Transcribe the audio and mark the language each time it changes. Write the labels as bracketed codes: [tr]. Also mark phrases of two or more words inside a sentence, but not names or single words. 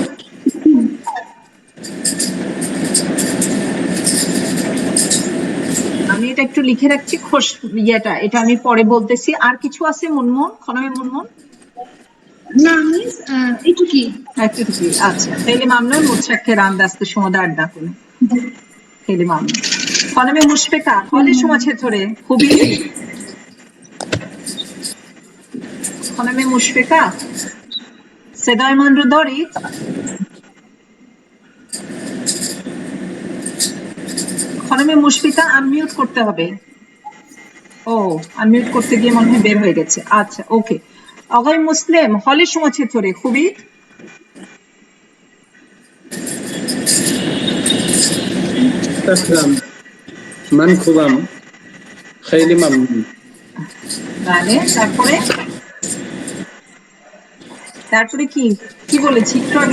[bn] আমি এটা একটু লিখে রাখছি, এটা আমি পরে বলতেছি। আর কিছু আছে মুনমুন, খনমে মুনমুন? না মিস এটুকি। এতটুকুই, আচ্ছা। [fa] خیلی ممنون، متشکرم، دست شما درد نکنه. خیلی ممنون. خانم مشفقه، حال شما چطوره؟ خوبی؟ خانم مشفقه، صدای من رو دارید؟ خانم مشفقه [bn] আনমিউট করতে হবে। ও, আনমিউট করতে গিয়ে মনে হয় বের হয়ে গেছে। আচ্ছা, ওকে। [fa] آقای مسلم، حال شما چطوره؟ خوبید؟ السلام، من خوبم، خیلی ممنون. [bn] মানে তারপরে কি কি বলেছি একটু আগে?